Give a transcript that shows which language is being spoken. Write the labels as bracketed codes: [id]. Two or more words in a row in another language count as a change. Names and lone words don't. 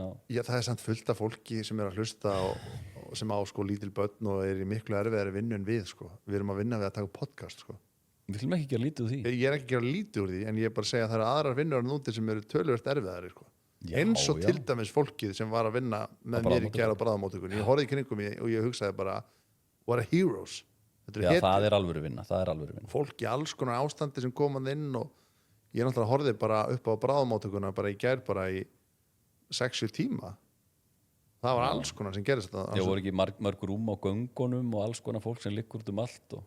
[is] Já, það er samt fullt af fólki sem er að hlusta og sem á sko lítil börn og er í miklu erfiðari vinnu en við, sko. Við erum að vinna við að taka podcast, sko. Við viljum ekki gera lítið úr því. Ég er ekki að gera lítið úr því, en ég er bara að segja að það eru aðrar vinnur núti sem eru töluvert erfiðari, sko. Eins og til dæmis fólkið sem var að vinna með mér í gær á bráðamóttökunni. Ég horfði í kringum og ég hugsaði bara, [en] what a heroes. [is] Já, það er alvöru vinna, Fólk í alls konar ástandi sem komað inn og ég náttúrulega horfði bara upp á bráðamóttökuna bara í gær bara í 6 tíma. Það var alls konar sem gerist þetta. Já, voru ekki mörg rúm á göngunum og alls konar fólk sem liggur út út og...